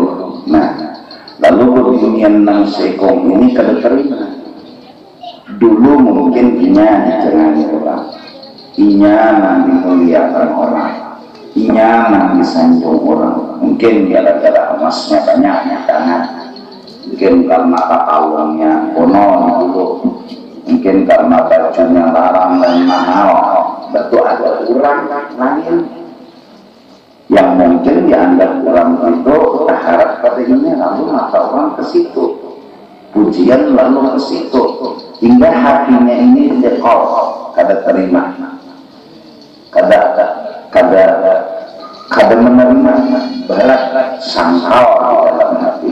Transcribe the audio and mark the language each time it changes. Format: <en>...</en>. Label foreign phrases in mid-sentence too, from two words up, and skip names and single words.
<bjn>Nah, lalu bebinian nang sekong ini kada terima. Dulu mungkin inya dijenengi orang, inya nang dimuliakan orang, inya nang disanjung orang.</bjn> <id>Mungkin gara-gara emasnya banyak tangan, mungkin karena kalungnya kono dulu, mungkin karena bajunya larang dan mahal. Betul ada orang lain yang mungkin dianggap orang itu berharap padanya, lalu mata orang ke situ, pujian lalu ke situ, hingga hatinya ini dekor, kada terima, kada menerima, berat sangkal dalam hati.</id>